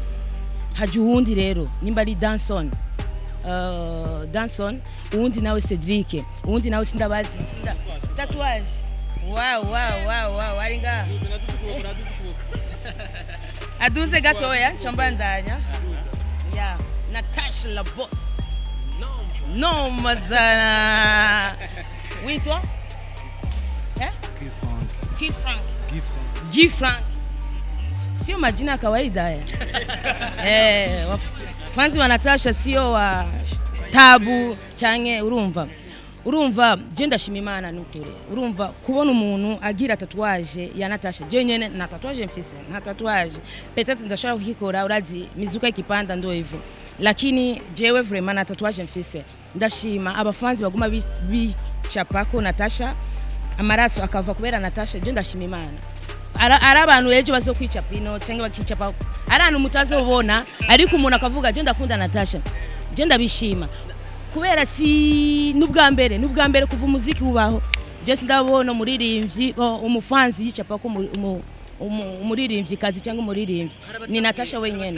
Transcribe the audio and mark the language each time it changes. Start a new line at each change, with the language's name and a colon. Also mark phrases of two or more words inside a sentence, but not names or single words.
Rundi: Haje uwundi rero nimba ari Danson uwundi nawe Cedric uwundi nawe sindabazi tatouage wow ari nga aduze gatoya chambandanya Natasha la boss no mazana witwa
Swahili: Guy Frank sio majina ya kawaida fanzi wa Natasha sio wa tabu canke urumva
Rundi: je ndashima Imana n'ukuri urumva kubona umuntu agira tatouage ya Natasha je nyene na tatouage mfise na tatouage peut-être ndashobora kukikora urazi
Swahili: mizuka ikipanda ndo hivyo lakini
Rundi: jewe vraiment na tatouage mfise ndashima abafanzi baguma bicapako Natasha amaraso akava kubera Natasha je ndashima Imana. Ara abantu ejo bazokwica pino canke bakicapa arana mutazobona ariko umuntu akavuga je ndakunda Natasha je ndabishima kubera si n'ubwa mbere kuva umuziki ubaho je sindabona umuririmbyi umufanzi yicapa ko umuririmbyi kazi cyangwa umuririmbyi ni Natasha wenyene.